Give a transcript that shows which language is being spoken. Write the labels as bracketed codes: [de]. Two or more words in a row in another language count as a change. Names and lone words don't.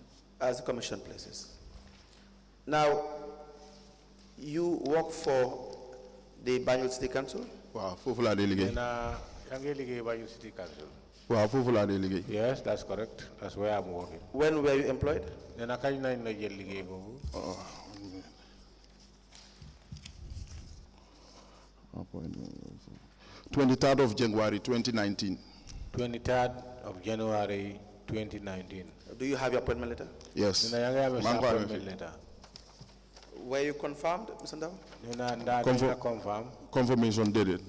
[en] As the commission places. Now, you work for the Banjul City Council? [wo] Waaw foofu laa dee liggéey. Nena yaa ngi liggéey Banjul City Council. Waaw foofu laa dee liggéey. [en] Yes, that's correct. That's where I'm working. When were you employed? [wo] Nena kañ nañ la jël liggéey boobu? [en] 23rd of January 2019. 23rd of January 2019. Do you have your appointment letter? Yes. [wo] Nena yaa ngi amee sa Maa ngi ko amee appointment fii. letter. [en] Were you confirmed, Mr. Ndow? [wo] Nena ndaa dañ la confirm? [en] Confirmation dated.